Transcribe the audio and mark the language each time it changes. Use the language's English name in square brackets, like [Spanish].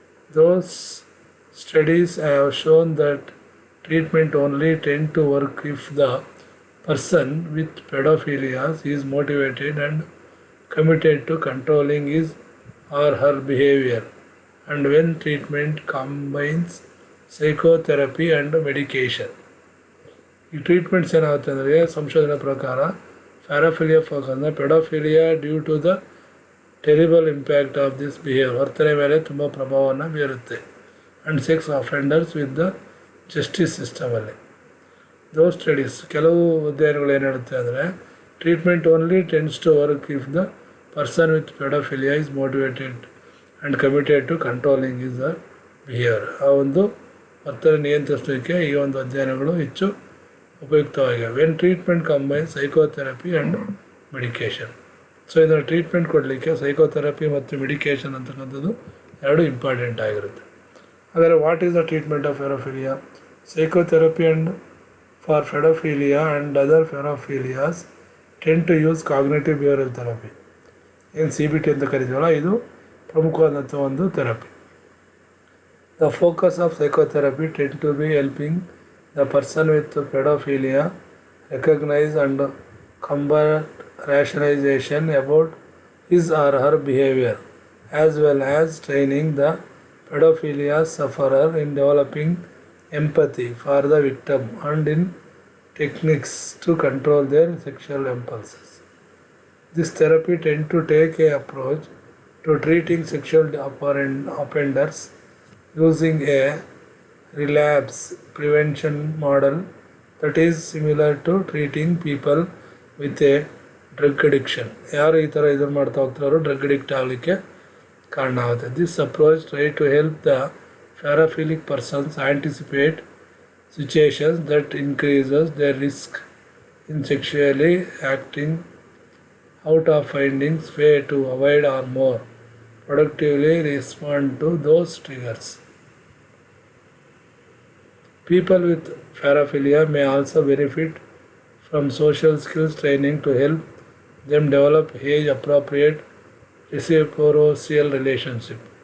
[English] Those studies have shown that treatment only tend to work if the person with pedophilia is motivated and committed to controlling his or her behavior, and when treatment combines psychotherapy and medication. [Kannada] ಈ treatments ಏನಾಗುತ್ತೆ ಅಂದರೆ ಸಂಶೋಧನೆ ಪ್ರಕಾರ ಪ್ಯಾರಾಫಿಲಿಯಾ ಫೋಕಸ್ನ ಪೆಡೋಫಿಲಿಯಾ [English] due to the terrible impact of this behaviour [Kannada] ವರ್ತನೆ ಮೇಲೆ ತುಂಬ ಪ್ರಭಾವವನ್ನು ಬೀರುತ್ತೆ [English] and sex offenders with the justice [Kannada] ಸಿಸ್ಟಮಲ್ಲಿ. [English] those studies [Kannada] ಕೆಲವು ಅಧ್ಯಯನಗಳು ಏನು ಹೇಳುತ್ತೆ ಅಂದರೆ [English] Treatment only tends to work if the person with pedophilia is motivated and committed to controlling is the behaviour. [Kannada] ಆ ಒಂದು ವರ್ತನೆ ನಿಯಂತ್ರಿಸಲಿಕ್ಕೆ ಈ ಒಂದು ಅಧ್ಯಯನಗಳು ಹೆಚ್ಚು ಉಪಯುಕ್ತವಾಗಿವೆ. [English] When treatment combine psychotherapy and medication. [Kannada] So ಇದನ್ನು ಟ್ರೀಟ್ಮೆಂಟ್ ಕೊಡಲಿಕ್ಕೆ ಸೈಕೋಥೆರಪಿ ಮತ್ತು ಮೆಡಿಕೇಷನ್ ಅಂತಕ್ಕಂಥದ್ದು ಎರಡು ಇಂಪಾರ್ಟೆಂಟ್ ಆಗಿರುತ್ತೆ. ಹಾಗಾದರೆ [English] What is the treatment of paraphilia? Psychotherapy and for pedophilia and other paraphilias tend to use cognitive behavioural therapy. [Kannada] ಏನು CBT ಅಂತ ಕರಿತೀವಲ್ಲ, ಇದು ಪ್ರಮುಖವಾದಂಥ ಒಂದು therapy. [English] The focus of psychotherapy tend to be helping the person with pedophilia recognize and combat rationalization about his or her behavior, as well as training the pedophilia sufferer in developing empathy for the victim and in techniques to control their sexual impulses. This therapy tends to take a approach to treating sexual offenders using a relapse prevention model that is similar to treating people with a drug addiction. [Kannada] ಯಾರು ಈ ಥರ ಇದನ್ನು ಮಾಡ್ತಾ ಹೋಗ್ತಾರೋ drug addict ಆಗಲಿಕ್ಕೆ ಕಾರಣ ಆಗುತ್ತೆ. [English] This approach try to help the paraphilic persons anticipate situations that increases their risk in sexually acting out of findings way to avoid or more productively respond to those triggers. People with paraphilia may also benefit from social skills training to help them develop age-appropriate reciprocal relationship.